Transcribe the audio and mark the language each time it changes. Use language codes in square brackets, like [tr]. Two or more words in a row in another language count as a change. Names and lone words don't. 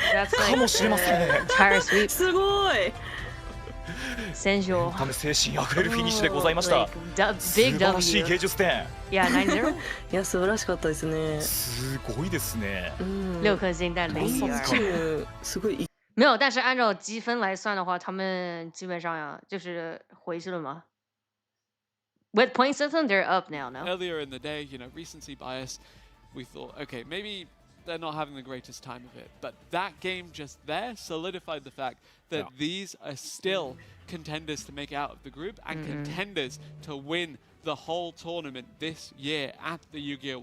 [ja] かもしれませんね。すごい。戦場。精神あふれるフィニッシュでございました。素晴らしい芸術点。いや、9-0。いや、素晴らしかったですね。すごいですね。 [zh] 6颗星但0-2。 [ja] すごい。 [zh] 没有，但是按照积分来算的话，他们基本上呀就是回去了吗？ [en] With point system, they're up now. No. Earlier in the day, you know, recency bias, we thought, okay, maybe they're not having the greatest time of it, but that game just there solidified the fact that these are still contenders to make out of the group and contenders to win the whole tournament this year at the Yu-Gi-Oh!